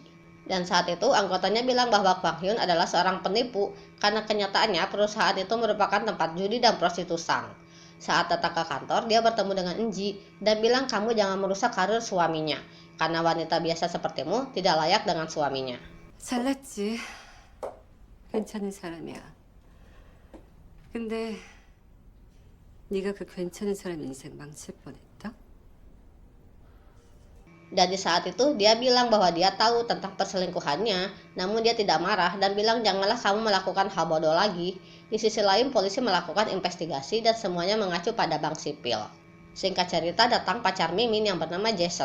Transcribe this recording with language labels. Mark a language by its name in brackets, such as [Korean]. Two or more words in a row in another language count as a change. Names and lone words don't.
[Indonesian] Dan saat itu, anggotanya bilang bahwa Kwang Hyun adalah seorang penipu, karena kenyataannya perusahaan itu merupakan tempat judi dan prostitusi. Saat datang ke kantor, dia bertemu dengan Enji dan bilang kamu jangan merusak karir suaminya, karena wanita biasa sepertimu tidak layak dengan suaminya. [Korean] 잘났지. 괜찮은 사람이야. 근데 네가 그 괜찮은 사람 인생 망칠 뻔했다? [Indonesian] Dan di saat itu dia bilang bahwa dia tahu tentang perselingkuhannya, namun dia tidak marah dan bilang janganlah kamu melakukan hal bodoh lagi. Di sisi lain polisi melakukan investigasi dan semuanya mengacu pada bank sipil. Singkat cerita datang pacar Mimin yang bernama Jason.